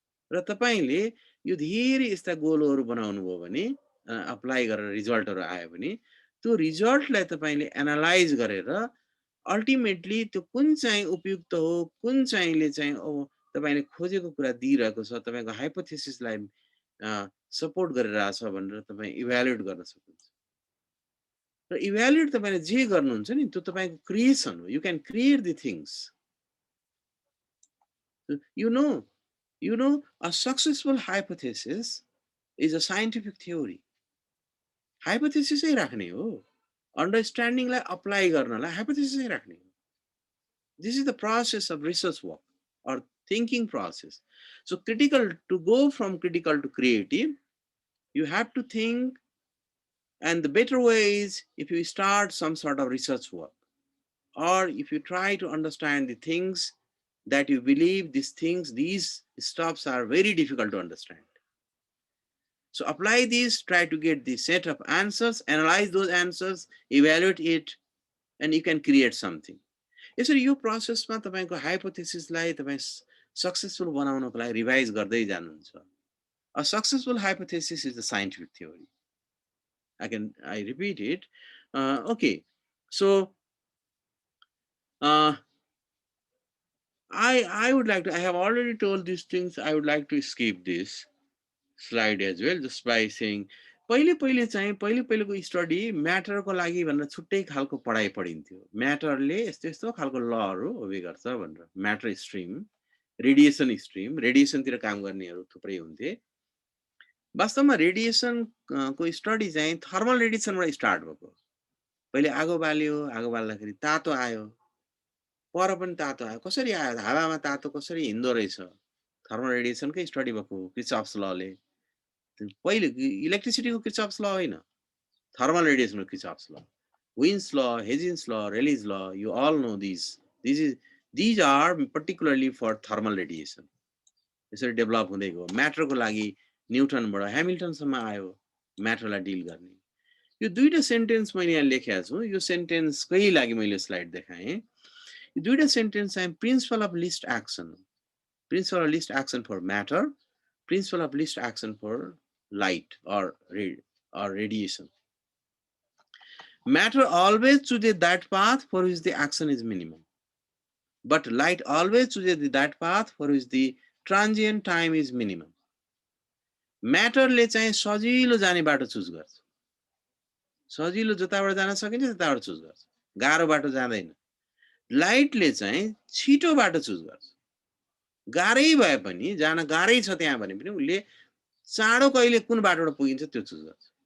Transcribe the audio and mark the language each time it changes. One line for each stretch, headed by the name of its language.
Nepali: र तपाईँले यो धेरै यस्ता गोलहरू बनाउनु भयो भने, अप्लाई गरेर रिजल्टहरू आयो भने, त्यो रिजल्टलाई तपाईँले एनालाइज गरेर अल्टिमेटली त्यो कुन चाहिँ उपयुक्त हो, कुन चाहिँले चाहिँ तपाईँले खोजेको कुरा दिइरहेको छ, तपाईँको हाइपोथेसिसलाई सपोर्ट गरिरहेछ भनेर तपाईँ इभ्यालुएट गर्न सक्नुहुन्छ। र इभ्यालुएट तपाईँले जे गर्नुहुन्छ नि त्यो तपाईँको क्रिएसन हो।
English: You can create the things. You know, a successful hypothesis is a scientific theory.
Nepali: Hypothesis है राख्ने हो, अन्डरस्ट्यान्डिङलाई अप्लाई गर्नलाई hypothesis है राख्ने हो।
English: This is the process of research work or thinking process. So critical, to go from critical to creative, you have to think, and the better way is if you start some sort of research work, or if you try to understand the things that you believe, these stuffs are very difficult to understand. So apply these, try to get the set of answers, analyze those answers, evaluate it, and you can create something.
Nepali: यसरी यो प्रोसेसमा तपाईको हाइपोथेसिसलाई तपाईँ successful बनाउनको लागि revise गर्दै जानुहुन्छ।
English: A successful hypothesis is a scientific theory. I repeat it. Okay, so I would like to, I have already told these things, I would like to skip this slide as well, just by saying
Nepali: पहिले चाहिँ पहिलेको study म्याटरको लागि भनेर छुट्टै खालको पढाइ पढिन्थ्यो। म्याटरले यस्तो खालको लहरू ओबे गर्छ भनेर। म्याटर स्ट्रिम, रेडिएसन स्ट्रिम, रेडिएसनतिर काम गर्नेहरू थुप्रै हुन्थे। वास्तवमा रेडिएसन को स्टडी चाहिँ थर्मल रेडिएसनबाट स्टार्ट भएको। पहिले आगो बाल्यो, आगो बाल्दाखेरि तातो आयो, पर पनि तातो आयो। कसरी आयो? हावामा तातो कसरी हिँड्दो रहेछ? थर्मल रेडिएसनकै स्टडी भएको किर्चअफ्स लले। पहिले इलेक्ट्रिसिटीको किर्चअफ्स ल होइन,
English: thermal radiation Kirchhoff's law, Wien's law, Hazen's law, Rayleigh's law. You all know these. These are particularly for thermal radiation.
Nepali: यसरी डेभलप हुँदै गयो। म्याटरको लागि न्युटनबाट ह्यामिल्टनसम्म आयो म्याटरलाई डिल गर्ने। यो दुईटा सेन्टेन्स मैले यहाँ लेखेको छु। यो सेन्टेन्सकै लागि मैले स्लाइड देखाएँ। यो दुईटा सेन्टेन्स चाहिँ
English: Principle of least action, principle of least action for matter, principle of least action for light or radiation. Matter always chooses that path for which the action is minimum, but light always chooses that path for which the transient time is minimum.
Nepali: Matter ले चाहिँ सजिलो जाने बाटो choose गर्छ, सजिलो जताबाट जान सकिन्छ त्यताबाट चुज गर्छ, गाह्रो बाटो जाँदैन। लाइटले चाहिँ छिटो बाटो चुज गर्छ, गाह्रै भए पनि, जान गाह्रै छ त्यहाँ भने पनि उसले चाँडो कहिले कुन बाटोबाट पुगिन्छ त्यो चुज गर्छ।